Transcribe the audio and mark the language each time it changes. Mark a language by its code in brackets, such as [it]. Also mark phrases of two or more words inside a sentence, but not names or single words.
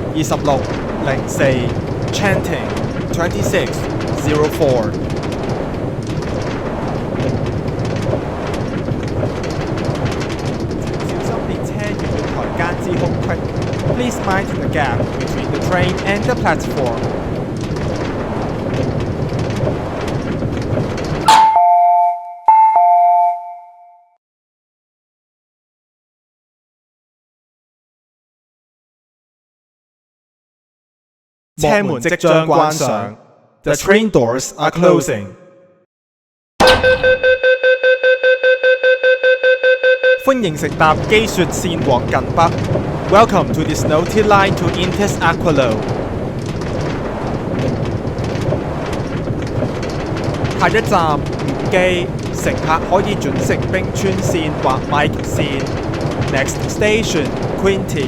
[en] 2604 Chanting 2604Please mind the gap between the train and the platform. [yue] 車門即將關上。 [en] The train doors are closing. [yue] 歡迎乘搭機雪線往近北。 [en] Welcome to the Snow T Line to Intis Aquilo. [yue] 下一站五基，乘客可以轉乘冰川線或 Mike 線。 [en] Next station Quinte.